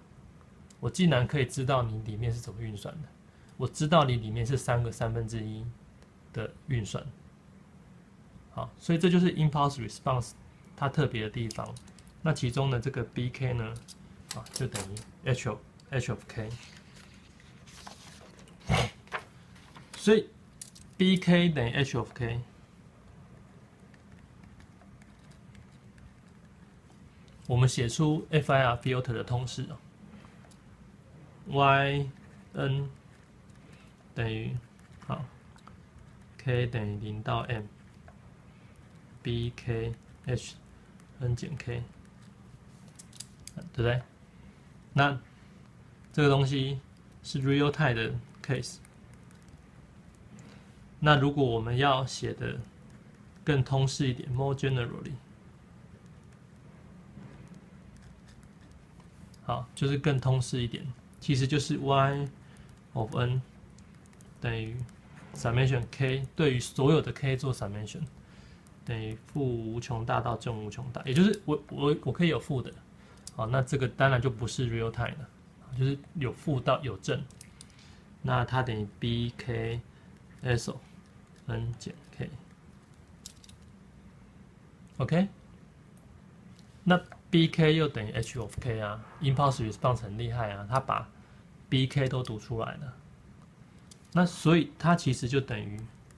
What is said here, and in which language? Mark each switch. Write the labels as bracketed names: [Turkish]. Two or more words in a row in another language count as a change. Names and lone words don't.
[Chinese] 我竟然可以知道你裡面是怎麼運算的，我知道你裡面是3個1/3的運算。好，所以這就是 [English] impulse response [Chinese] 它特別的地方。那其中呢，這個 BK 呢，就等於 [English] H of k。 [Chinese] 所以 BK 等於 [English] H of k。 [Chinese] 我們寫出 [English] FIR filter [Chinese] 的通式，yn 等於k 等於0到 m bk h n 減 k， 對不對？那這個東西是 [English] real time [Chinese] 的 case。那如果我們要寫的更通式一點 ， [English] more generally， [Chinese] 好，就是更通式一點，其實就是 [English] y of n [Chinese] 等於 summation k 對於所有的 k 做 summation 等於負無窮大到正無窮大，也就是我可以有負的，好，那這個當然就不是 [English] real time [Chinese] 了，就是有負到有正，那它等於 bk s n 減 k，OK， 那 BK 又等於 [English] H of k [Chinese] 啊 ， [English] impulse response [Chinese] 很厲害啊，它把 BK 都讀出來了，那所以它其實就等於